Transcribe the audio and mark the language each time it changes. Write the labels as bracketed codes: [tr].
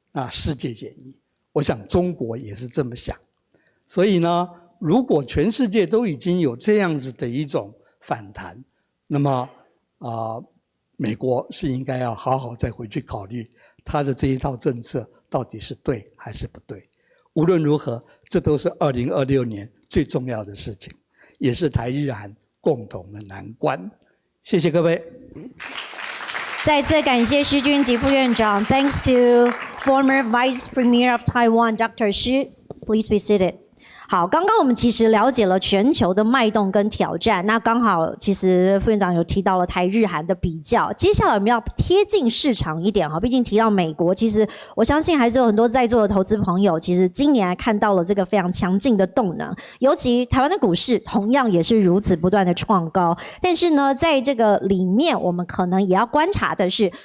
[zh] 世界减1，我想中国也是这么想。所以呢，如果全世界都已经有这样子的一种反弹，那么美国是应该要好好再回去考虑他的这一套政策到底是对还是不对。无论如何，这都是2026年最重要的事情，也是台日韩共同的难关。谢谢各位。再次感谢施君吉副院长。 [en] Thanks to former Vice Premier of Taiwan, Dr. Shi. Please be seated. [zh] 好，刚刚我们其实了解了全球的脉动跟挑战，那刚好其实副院长有提到了台日韩的比较，接下来我们要贴近市场一点哈，毕竟提到美国，其实我相信还是有很多在座的投资朋友，其实今年看到了这个非常强劲的动能，尤其台湾的股市同样也是如此不断的创高，但是呢，在这个里面我们可能也要观察的是